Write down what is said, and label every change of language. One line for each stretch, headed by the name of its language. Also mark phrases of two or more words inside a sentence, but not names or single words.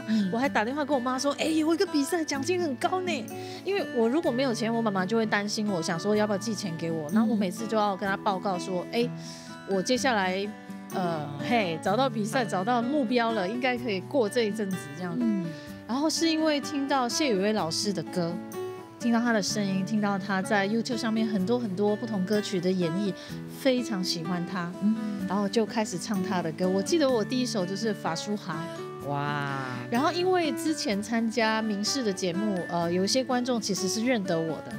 Chinese: 我還打電話跟我媽說，有一個比賽獎金很高呢。因為我如果沒有錢，我媽媽就會擔心我，想說要不要寄錢給我。然後我每次就要跟她報告說，我接下來找到比賽，找到目標了，應該可以過這一陣子這樣子。然後是因為聽到謝宇威老師的歌， 听到他的声音，听到他在 YouTube 上面很多很多不同歌曲的演绎，非常喜欢他，然后就开始唱他的歌。我记得我第一首就是法舒哈。哇！然后因为之前参加民视的节目，有一些观众其实是认得我的。